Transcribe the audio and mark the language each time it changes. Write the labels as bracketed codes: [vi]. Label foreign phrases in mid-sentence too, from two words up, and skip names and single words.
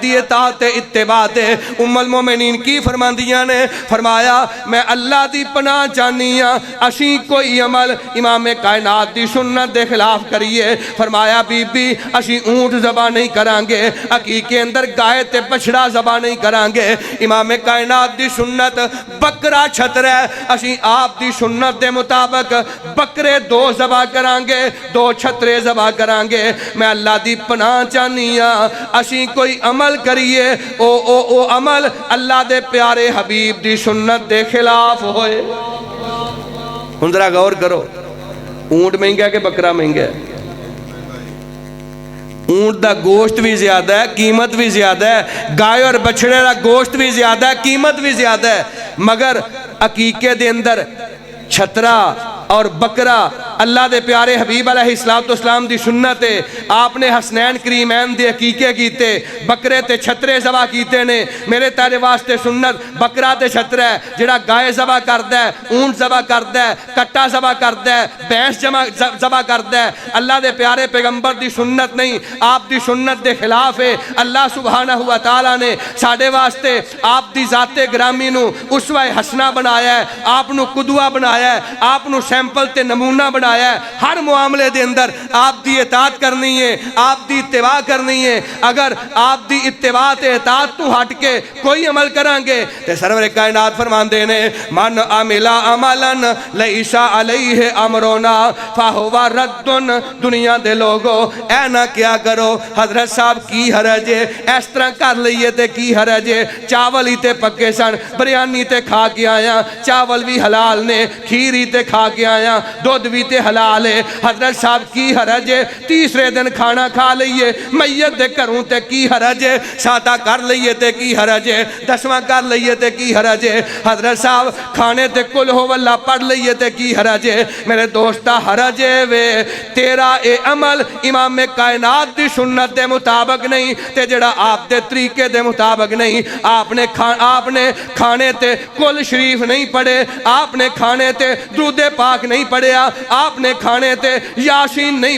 [pa] دی اطاعت اتباع تے ام المومنین کی فرماندیاں نے فرمایا میں اللہ دی پناہ چاہنی ہاں اسی کوئی عمل امام کائنات دی سنت دے خلاف کریے فرمایا بی بی اسی اونٹ ذبح نہیں کرانگے عقیقے اندر گائے تے بچڑا ذبح نہیں کرانگے امام کائنات دی سنت بکرا چھتر ہے اسی آپ دی سنت دے مطابق بکرے 2 ذبح کرانگے 2 چھترے ذبح کرانگے میں اللہ دی پناہ چاہنیاں اسی کوئی عمل کریے او عمل اللہ دے پیارے حبیب دی سنت دے خلاف ہوئے ہن ذرا غور کرو اونٹ مہنگا ہے کہ بکرا مہنگا ہے اونٹ دا گوشت بھی زیادہ ہے قیمت بھی زیادہ ہے گائے اور بچڑے دا گوشت بھی زیادہ ہے قیمت بھی زیادہ ہے مگر عقیقے دے اندر چھترا اور بکرا اللہ دے پیارے حبیب [ar] علیہ السلام [pa] دی سنت ہے آپ نے حسنین کریمین دے عقیقے کیتے بکرے تے چھترے ذبح کیتے نے میرے تیرے واسطے سنت بکرا تے چھترے جڑا گائے ذبح کردا ہے اونٹ ذبح کردا ہے کٹا ذبح کردا ہے بھینس ذبح کردا ہے اللہ دے پیارے پیغمبر دی سنت نہیں آپ دی سنت دے خلاف ہے اللہ [ar] سبحانہ و تعالی [pa] نے ساڈے واسطے آپ دی ذات گرامی نو اسوہ حسنہ بنایا ہے آپ نو قدوہ بنایا ہے آپ نو سیمپل تے نمونہ بنایا ہے ہر معاملے دے اندر آپ دی اطاعت کرنی ہے آپ دی اتباع کرنی ہے اگر آپ دی اتباع تے اطاعت تو ہٹ کے کوئی عمل کرانگے تے سرور کائنات فرماندے نے [ar] من عملا عملا لیس علیہ امرنا فہو [pa] رد دنیا دے لوگو اے نہ کیا کرو حضرت صاحب کی حرج ہے اس طرح کر لئیے تے کی حرج ہے چاول ہی تے پکے سن بریانی تے کھا کے آیا چاول بھی حلال نے کھیری تے کھا کے آیا دودھ بھی تے حلال ہے حضرت صاحب کی حرج ہے تیسرے دن کھانا کھا لئیے میت دے کروں تے کی حرج ہے ساتہ کر لئیے تے کی حرج ہے 10واں کر لئیے تے کی حرج ہے حضرت صاحب کھانے تے [ar] کل ہو واللہ [pa] پڑھ لئیے تے کی حرج ہے میرے دوستہ حرج ہے وے تیرا اے عمل امام کائنات دی سنت دے مطابق نہیں تے جڑا آپ دے طریقے دے مطابق نہیں آپ نے کھانے تے کل شریف نہیں پڑھے آپ نے کھانے تے درود پاک نہیں پڑھیا آپ نے کھانے تے یاسین نہیں